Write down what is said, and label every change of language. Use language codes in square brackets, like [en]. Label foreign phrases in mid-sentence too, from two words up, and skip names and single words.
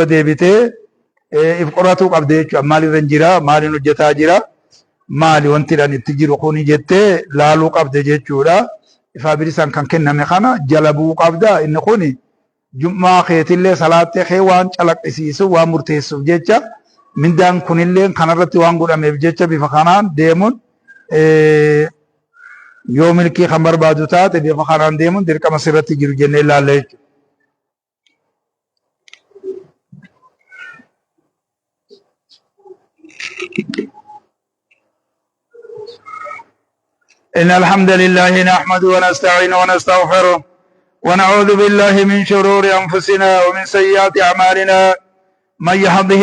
[om] deebitee if qoratuu qabde jechuudha maalirra jira maaliin hojjetaa jira maali wantiidhaan itti jiru kuni jettee laaluu qabde jechuudha ifaa bilisaan kan kenname kana jala bu'uu qabda inni kuni jummaa keetillee salaattee kee waan calaqqisiisu waan murteessuuf jecha mindaan kunillee kanarratti waan godhameef jecha bifa kanaan deemuun yoo milkii kan barbaadu taate bifa kanaan deemuun dirqama sirratti jiru jennee ilaalla jechuudha. [ar] إن الحمد لله نحمده ونستعينه ونستغفره ونعوذ بالله من شرور أنفسنا ومن سيئات أعمالنا من يهده